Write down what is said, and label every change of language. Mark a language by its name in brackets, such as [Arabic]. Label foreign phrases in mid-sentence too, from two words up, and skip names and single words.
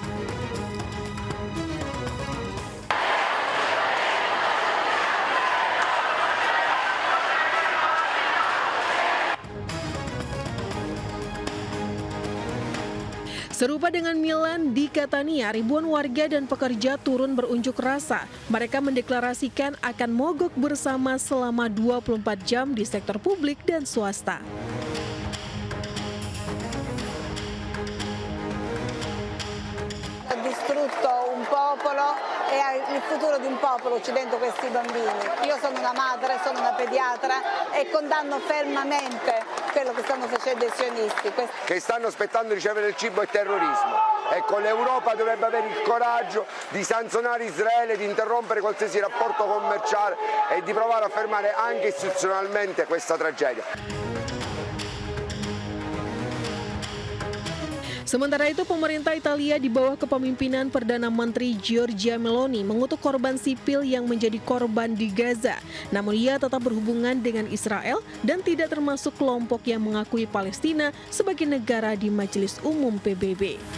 [Indonesian] Serupa dengan Milan, di Catania, ribuan warga dan pekerja turun berunjuk rasa. Mereka mendeklarasikan akan mogok bersama selama 24 jam di sektor publik dan swasta. [Italian] Distrutto un popolo e il futuro di un popolo uccidendo questi bambini. Io sono una madre, sono una pediatra e condanno fermamente quello che stanno facendo i sionisti. Che stanno aspettando di ricevere il cibo e terrorismo. Ecco, l'Europa dovrebbe avere il coraggio di sanzionare Israele, di interrompere qualsiasi rapporto commerciale e di provare a fermare anche istituzionalmente questa tragedia. [Indonesian] Sementara itu, pemerintah Italia di bawah kepemimpinan Perdana Menteri Giorgia Meloni mengutuk korban sipil yang menjadi korban di Gaza. Namun ia tetap berhubungan dengan Israel dan tidak termasuk kelompok yang mengakui Palestina sebagai negara di Majelis Umum PBB.